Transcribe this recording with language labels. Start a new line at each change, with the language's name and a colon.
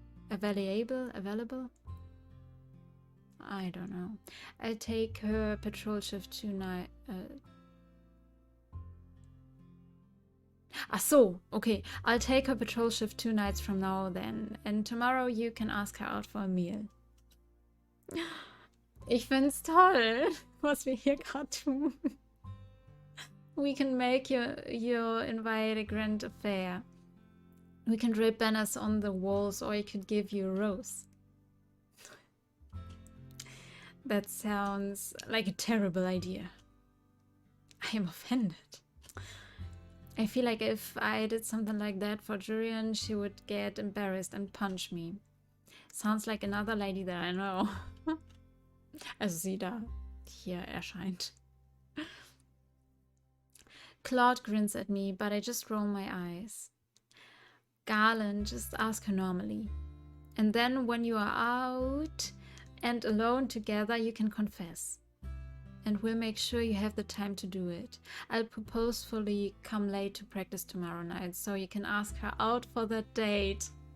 English: Available? I don't know. I'll take her patrol shift tonight.
German: Ach so,
English: okay. I'll take her patrol shift 2 nights from now then. And tomorrow you can ask her out for a meal.
German: Ich find's toll, was wir hier gerade tun.
English: We can make your invite a grand affair. We can drape banners on the walls or I could give you a rose. That sounds like a terrible idea. I am offended. I feel like if I did something like that for Julian, she would get embarrassed and punch me. Sounds like another lady that I know.
German: Also sie da hier erscheint.
English: Claude grins at me, but I just roll my eyes. Galen, just ask her normally. And then when you are out and alone together, you can confess. And we'll make sure you have the time to do it. I'll purposefully come late to practice tomorrow night, so you can ask her out for that date.